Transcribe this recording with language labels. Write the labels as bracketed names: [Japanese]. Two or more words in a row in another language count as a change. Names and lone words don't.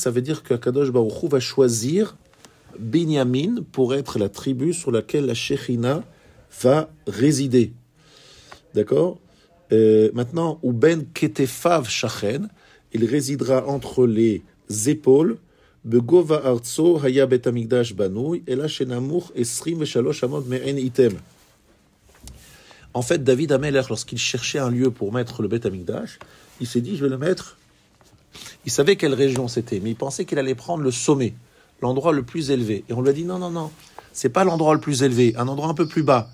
[French] Ça veut dire qu' [Hebrew] הקדוש ברוך הוא [French] va choisir Binyamin pour être la tribu sur laquelle la Shechina va résider. D'accord? Maintenant, ou [Hebrew] בין כתפיו שכן, [French] il résidera entre les épaules. [Hebrew] בגובה ארצו היה בית המקדש בנוי אלא שנמוך עשרים ושלש אמות מעין עיטם. [French] En fait, David Amelech, lorsqu'il cherchait un lieu pour mettre le Bet Hamikdash, il s'est dit, je vais le mettre. Il savait quelle région c'était, mais il pensait qu'il allait prendre le sommet. l'endroit le plus élevé. Et on lui a dit non, non, non, c'est pas l'endroit le plus élevé, un endroit un peu plus bas.